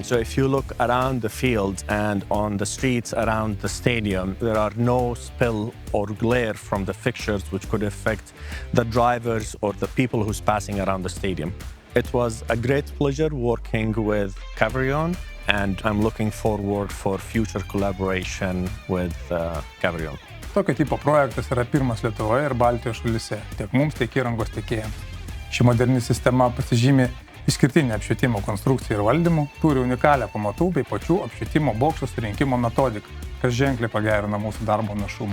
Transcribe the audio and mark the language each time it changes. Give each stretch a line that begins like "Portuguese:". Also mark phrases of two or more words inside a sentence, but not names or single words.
English: So if you look around the field and on the streets around the stadium, there are no spill or glare from the fixtures which could affect the drivers or the people who's passing around the stadium. It was a great pleasure working with Caverion, and I'm looking forward for future collaboration with Caverion.
Lithuanian: Tokio tipo projektas yra pirmas Lietuvoje ir Baltijos šalyse, tiek mums, tiek įrangos tiekėjams. Ši moderni sistema pasižymi išskirtinę apšvietimo konstrukciją ir valdymu, turi unikalią pamatų bei pačių apšvietimo bokštų surinkimo metodiką, kas ženkliai pagerina mūsų darbo našumą.